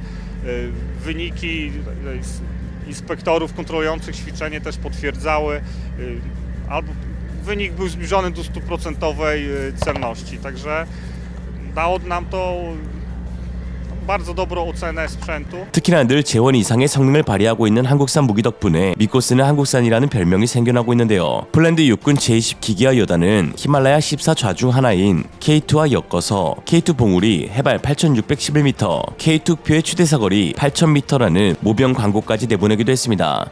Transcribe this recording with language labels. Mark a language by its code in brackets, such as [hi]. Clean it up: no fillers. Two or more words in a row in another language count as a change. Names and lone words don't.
[pl] Wyniki inspektorów kontrolujących ćwiczenie też potwierdzały. Albo wynik był zbliżony do 100% celności. Także dało nam to bardzo dobrą ocenę sprzętu. [ko] 특히나 늘 재원 이상의 성능을 발휘하고 있는 한국산 무기 덕분에 믿고 쓰는 한국산이라는 별명이 생겨나고 있는데요. 폴란드 육군 제20 기기화 여단은 히말라야 14좌 중 하나인 K2와 엮어서 K2 봉우리 해발 8,611m, K2 흑표의 최대 사거리 8,000m라는 모병 광고까지 내보내기도 했습니다.